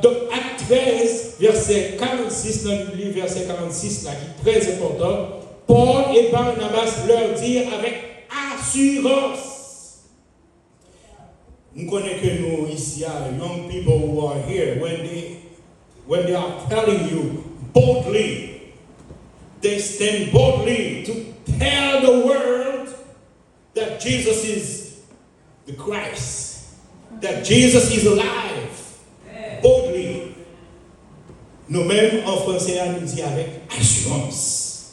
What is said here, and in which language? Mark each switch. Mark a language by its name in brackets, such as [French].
[French] Donc, acte 13, verset 46, dans le livre verset 46, là, qui est très important, Paul et Barnabas leur dirent avec assurance. Nous connaissons que nous, ici, [English] young people who are here, when they are telling you boldly, they stand boldly to tell the world that Jesus is the Christ, that Jesus is alive. Boldly. [French] Nous-mêmes, en français, on nous dit avec assurance.